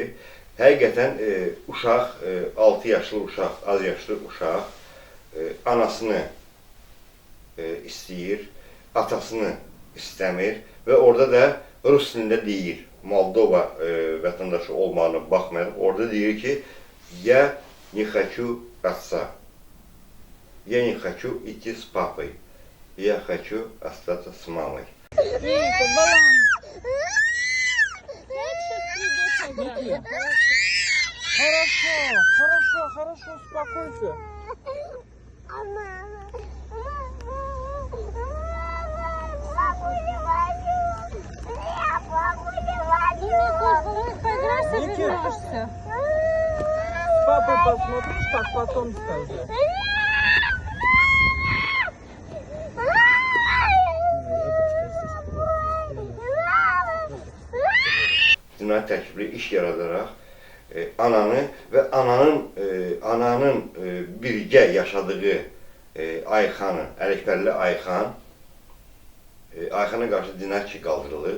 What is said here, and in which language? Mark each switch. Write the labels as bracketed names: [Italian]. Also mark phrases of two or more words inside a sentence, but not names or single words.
[Azerbaijani] həqiqətən uşaq, 6 yaşlı uşaq, az yaşlı uşaq anasını istəyir, atasını istəmir və orada da rus dilində deyir, Moldova vətəndaşı olmağına baxmayaraq, orada deyir ki, [Russian] я не хочу отца, я не хочу идти с папой. Я хочу остаться с мамой. Хорошо, успокойся. Поиграешься. С папой посмотришь, как потом скажи. [Azerbaijani] Cinayət tərkibli iş yaradaraq ananı və ananın birgə yaşadığı Ayxanın, Ələkbərli Ayxan, Ayxana qarşı cinayət işi qaldırılıb.